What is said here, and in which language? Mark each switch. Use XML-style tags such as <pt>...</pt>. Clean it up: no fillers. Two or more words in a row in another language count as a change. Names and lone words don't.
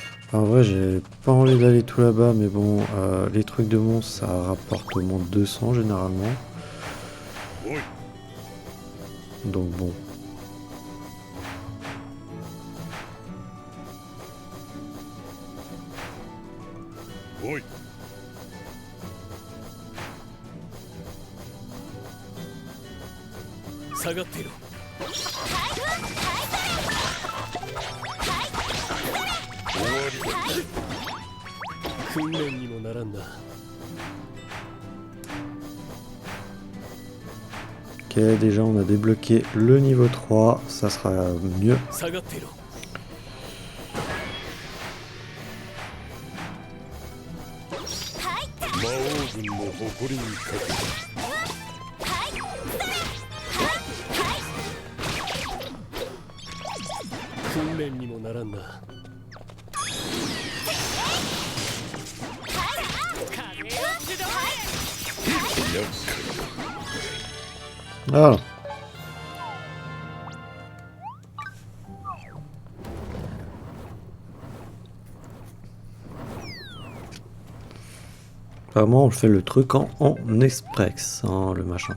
<fr>En vrai, j'ai pas envie d'aller tout là-bas, mais bon, les trucs de monstres, ça rapporte au moins 200 généralement.</fr> <ja>おい</ja> <fr>Donc bon.</fr> <ja>おい下がっていろ。終わりだ訓練にもならんな。</ja> <fr>Ok, déjà on a débloqué le niveau 3, ça sera mieux.</fr> <ja>下がっていろ。魔王軍の誇りにかけて訓練にもならんな。厄介</ja> <fr>Voilà. Vraiment, on fait le truc en express, hein, le machin.</fr>